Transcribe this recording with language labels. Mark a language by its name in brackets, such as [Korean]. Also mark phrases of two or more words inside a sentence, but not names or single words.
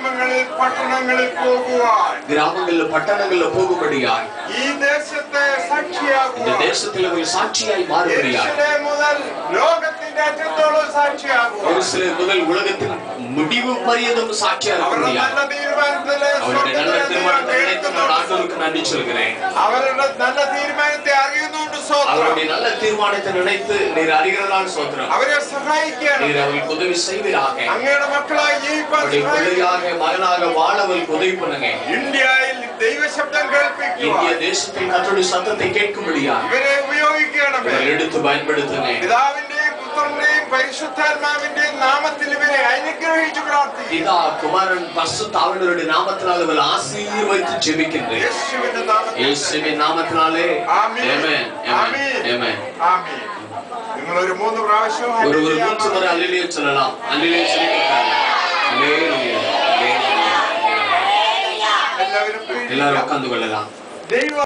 [Tamil] கிராமங்கள்ல பட்டணங்கள்ல போகும்படியாய் இந்த தேசத்தில் ஒரு சாட்சியாய் மாறுபடியாய் முதல் உலகத்தின் முடிவு பரியந்தம் சாட்சியாக அவருடைய நல்ல தீர்மானத்தை ஆண்டவருக்கு நன்றி சொல்கிறேன். [Malayalam] അവരുടെ നല്ല തീരുമാനത്തെ അറിയുന്നുണ്ട് സ്തോത്രം. [Tamil] அவருடைய நல்ல தீர்மானத்தை நினைத்து நீர் அறிகிறதால் ஸ்தோத்திரம். [Malayalam] അവരെ സഹായിക്കണം. [Tamil] நீர் அவர்களுக்கு உதவி செய்வீராக. [Malayalam] അങ്ങയുടെ മക്കളായി ജീവിക്കാൻ [Tamil] பிள்ளையாக மகனாக வாழ அவர்களுக்கு உதவி பண்ணுங்க. [Malayalam] ഇന്ത്യയിൽ ദൈവശബ്ദം കേൾപ്പിക്കുക. [Tamil] இந்திய தேசத்தில் கர்த்தருடைய சத்தத்தை கேட்கும்படியா [Malayalam] ഇവരെ ഉപയോഗിക്കണമേ. [Tamil] எடுத்து பயன்படுத்துங்க. [Malayalam] പിതാവിന്റെയും പുത്രന്റെയും പരിശുദ്ധാത്മാവിന്റെയും നാമത്തിൽ ഇവരെ അനുഗ്രഹിച്ചു പ്രാർത്ഥിക്കുന്നു. [Tamil] பிதா குமாரன் பரிசுத்த ஆவியானவருடைய நாமத்தினாலே இவர்கள் ஆசீர்வதித்து ஜெபிக்கின்றேன். [Malayalam] യേശുവിന്റെ നാമത്തിൽ. [Tamil] இயேசுவின் நாமத்தினாலே [Malayalam] ആമേൻ. [Tamil] ஆமென் [Malayalam] ആമേൻ. [Tamil] ஆமென். [Malayalam] ആമേൻ. നിങ്ങൾ ഒരു 3 പ്രാവശ്യം [Tamil] ஒரு 3 முறை அல்லேலூயா சொல்லலாம். அல்லேலூயா சொல்லுங்க. அல்லேலூயா. [Malayalam] എല്ലാവരും [Tamil] எல்லாரும் உட்கார்ந்து கொள்ளலாம். [Malayalam] ദൈവ